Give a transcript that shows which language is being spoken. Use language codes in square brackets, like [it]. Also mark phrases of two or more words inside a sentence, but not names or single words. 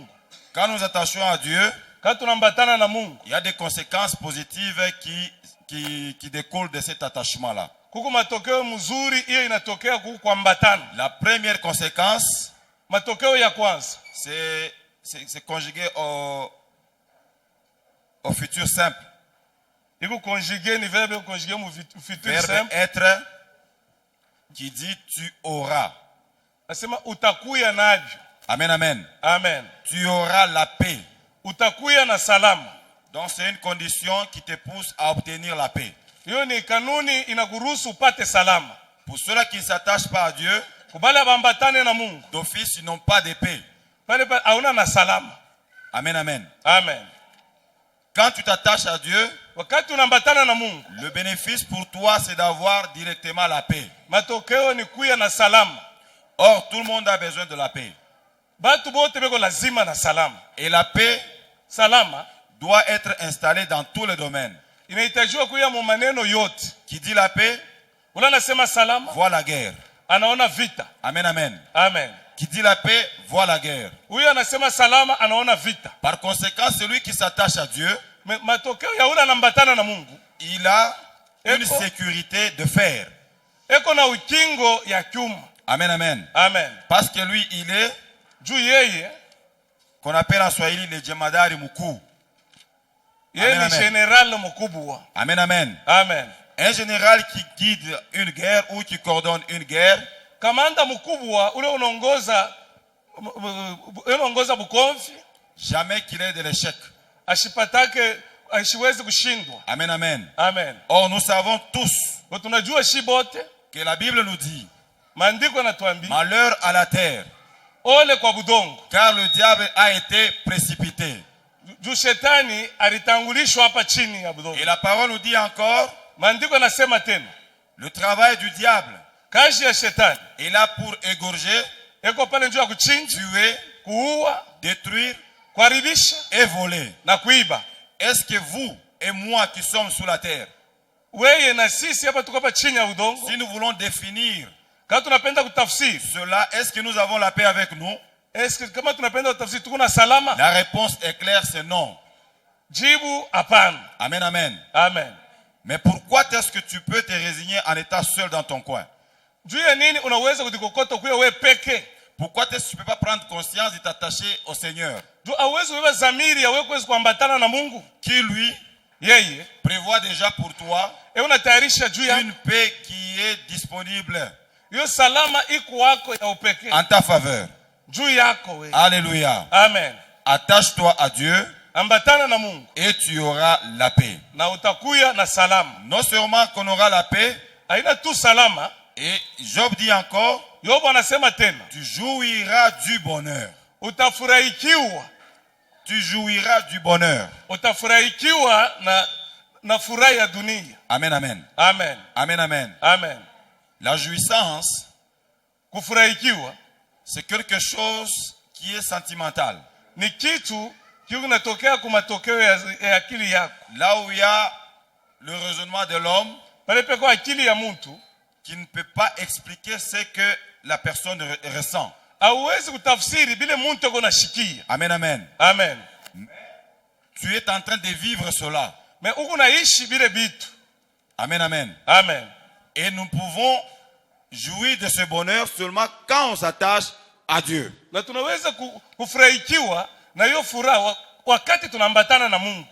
[fr] Quand nous attachons à Dieu, [sw] Quand tunaambatana na Mungu, [fr] il y a des conséquences positives qui découlent de cet attachement-là. [sw] kuko matokeo mzuri hiyo inatokea kuambatana. [fr] La première conséquence, [sw] Matokeo ya kwanza [fr] c'est conjugué au futur simple. [sw] iko conjugué, ni [fr] verbe conjugué [sw] mu futur [fr] Verbe simple. être qui dit tu auras. [sw] Nasema utakuya navyo. Amen, amen. Amen. [fr] Tu auras la paix. [sw] Utakuya na salama. [fr] Donc c'est une condition qui te pousse à obtenir la paix. [sw] Hiyo ni kanuni inakuruhusu upate salama. [fr] Pour ceux-là qui ne s'attachent pas à Dieu, [sw] Kubala bambatane na Mungu. [fr] d'office, ils n'ont pas de paix. [sw] Pale hauna na salama. Amen, amen. Amen. [fr] Quand tu t'attaches à Dieu, [sw] Wakati unaambatana na Mungu, [fr] le bénéfice pour toi, c'est d'avoir directement la paix. [sw] matokeo ni kuya na salama. [fr] Or, tout le monde a besoin de la paix. [sw] Batu bote beko lazima na salama. [fr] Et la paix [sw] Salama [fr] doit être installée dans tous les domaines. [sw] inahitajiwa kuya mu maneno yote. [fr] Qui dit la paix, [sw] Ula anasema salama, [fr] voit la guerre. [sw] anaona vita. Amen, amen. Amen. [fr] Qui dit la paix, voit la guerre. [sw] Huyo anasema salama, anaona vita. [fr] Par conséquent, celui qui s'attache à Dieu, [sw] Matokeo ya ule anambatana na Mungu, [fr] il a une [sw] Eko. [fr] sécurité de fer. [sw] eko na ukingo ya chuma. Amen, amen. Amen. [fr] Parce que lui, il est, [sw] Juu yeye, [fr] qu'on appelle en Swahili le [sw] jemadari mkuu. yeye Amen, ni amen. general mkubwa. Amen, amen. Amen. [fr] Un général qui guide une guerre ou qui coordonne une guerre, [sw] Kamanda mkubwa ule unaongoza bukomvi, [fr] jamais qu'il ait de l'échec. [sw] ashipatake ashiwezi kushindwa. Amen, amen. Amen. [fr] Or, nous savons tous [sw] Kwa tunajua shi bote, [fr] que la Bible nous dit, [sw] maandiko yanatuambia [fr] malheur à la terre, [sw] ole kwa budongo. [fr] car le diable a été précipité. [sw] Juu shetani alitangulishwa hapa chini ya budongo. [fr] Et la parole nous dit encore, [sw] Maandiko yanasema tena, [fr] le travail du diable [sw] kazi ya shetani [fr] est là pour égorger, [sw] eko pale njuu ya kuchinja, [fr] tuer, [sw] kuua, [fr] détruire [sw] kuharibisha [fr] et voler. [sw] na kuiba. [fr] Est-ce que vous et moi qui sommes sous la terre, [sw] Weye na sisi hapa tuko hapa chini ya udongo, [fr] si nous voulons définir [sw] kama tunapenda kutafsiri, [fr] cela, est-ce que nous avons la paix avec nous? [sw] kama tunapenda kutafsiri tuko na salama? [fr] La réponse est claire, c'est non. [sw] Jibu hapana. Amen, amen. Amen. [fr] Mais pourquoi est-ce que tu peux te résigner en étant seul dans ton coin? [sw] Juu ya nini unaweza kujikokota kuwa wewe peke? [fr] Pourquoi est-ce que tu ne peux pas prendre conscience de t'attacher au Seigneur, [sw] Juu hauwezi kubeba dhamiri ya wewe kuweza kuambatana na Mungu. [fr] qui lui [sw] Yeye [fr] prévoit déjà pour toi [sw] unatayarisha juu ya [fr] une paix qui est disponible [sw] hiyo salama iko wako ya upekee [fr] en ta faveur. [sw] juu yako wewe. Alléluia. Amen. [fr] Attache-toi à Dieu [sw] Ambatana na Mungu [fr] et tu auras la paix. [sw] na utakuya na salama. [fr] Non seulement qu'on aura la paix, [sw] Haina tu salama, [fr] et Job dit encore, [sw] Yobu anasema tena, [fr] tu jouiras du bonheur. [sw] utafurahikiwa. [fr] Tu jouiras du bonheur. [sw] Utafurahikiwa na furaha ya dunia. Amen, amen. Amen. Amen, amen. Amen. [fr] La jouissance, [sw] Kufurahikiwa [fr] c'est quelque chose qui est sentimental. [sw] ni kitu kinatokea kwa matokeo ya akili yako. [fr] Là où il y a le raisonnement de l'homme [sw] Pale peko akili ya mtu [fr] qui ne peut pas expliquer ce que la personne ressent. [sw] hauwezi kutafsiri bile mtu ako nashikia. Amen, amen. Amen. [fr] Tu es en train de vivre cela. [sw] Me uko naishi bile bitu. Amen, amen. Amen. [fr] Et nous pouvons jouir de ce bonheur seulement quand on s'attache à Dieu. [sw] Na tunaweza kufurahikiwa na hiyo furaha wakati tunaambatana na Mungu.